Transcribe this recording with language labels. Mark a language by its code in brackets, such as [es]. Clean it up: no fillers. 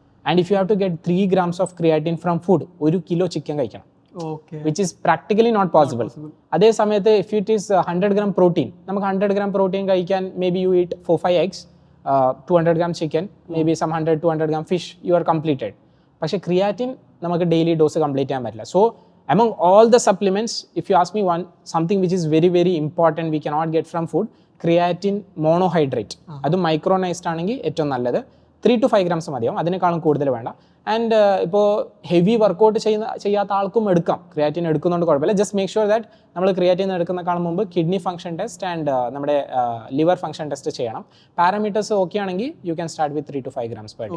[en] and if you have to get 3 grams of creatine from food, 1 kilo chicken [ml] കഴിക്കണം, [en] Which is practically not possible. [ml] അതേ സമയത്ത് [en] if it is 100 gram protein, [ml] നമുക്ക് 100 gram protein കഴിക്കാൻ [en] Maybe you eat 4-5 eggs, 200 gram chicken, maybe some 100-200 gram fish, you are completed. [ml] പക്ഷേ creatine നമുക്ക് daily dose complete ചെയ്യാൻ പറ്റില്ല. [en] so among all the supplements, if you ask me something which is very very important we cannot get from food, creatine monohydrate, [ml] അത് മൈക്രോനൈസ്ഡ് ആണെങ്കിൽ ഏറ്റവും നല്ലത്. [en] 3 to 5 grams [ml] മതിയാവും, അതിനേക്കാളും കൂടുതൽ വേണ്ട. ആൻഡ് ഇപ്പോൾ ഹെവി വർക്കൗട്ട് ചെയ്യാത്ത ആൾക്കും എടുക്കാം, ക്രിയാറ്റിൻ എടുക്കുന്നതുകൊണ്ട് കുഴപ്പമില്ല. [en] just make sure that [ml] നമ്മൾ ക്രിയാറ്റിൻ എടുക്കുന്നതിനേക്കാളും മുമ്പ് [en] kidney function test and [ml] നമ്മുടെ [en] liver function test [ml] ചെയ്യണം. [en] parameters okay [ml] ആണെങ്കിൽ [en] You can start with 3 to 5 grams per day.